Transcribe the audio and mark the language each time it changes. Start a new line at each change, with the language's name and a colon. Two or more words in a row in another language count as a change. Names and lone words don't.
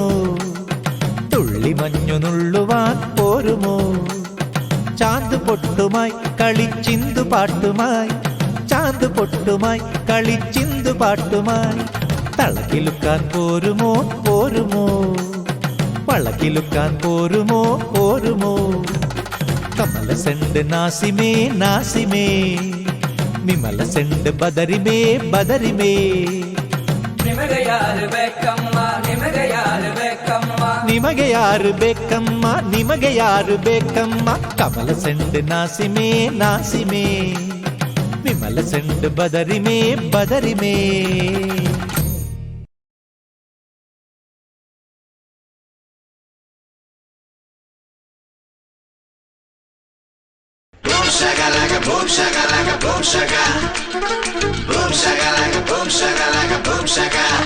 Malayalam: തുള്ളി മഞ്ഞു നുള്ളുവാൻ പോരുമോ ചാന്ത് പൊട്ടുമായി കളിച്ചിന്തു പാട്ടുമായി ചാന്ത് പൊട്ടുമായി കളിച്ചിന്തു പാട്ടുമായി തളകിലുക്കാൻ പോരുമോ പോരുമോ വളകിലുക്കാൻ പോരുമോ പോരുമോ കമല സെണ്ട് നാസിമേ നാസിമേ വിമല സെണ്ട് ബദരിമേ ബദരിമേ
Kannada: ನಿಮಗೆ ಯಾರು ಬೇಕಮ್ಮ ನಿಮಗೆ ಯಾರು ಬೇಕಮ್ಮ ನಿಮಗೆ ಯಾರು ಬೇಕಮ್ಮ ನಿಮಗೆ ಯಾರು ಬೇಕಮ್ಮ ಕಮಲ ಸೆಂಡ್ ನಾಸಿಮೇ ನಾಸಿಮೇ ವಿಮಲ ಸೆಂಡ್ ಬದರಿಮೇ ಬದರಿಮೇ
English: Boom shakalaka, boom shakalaka, boom shaka. Boom shakalaka, boom shakalaka, boom shaka.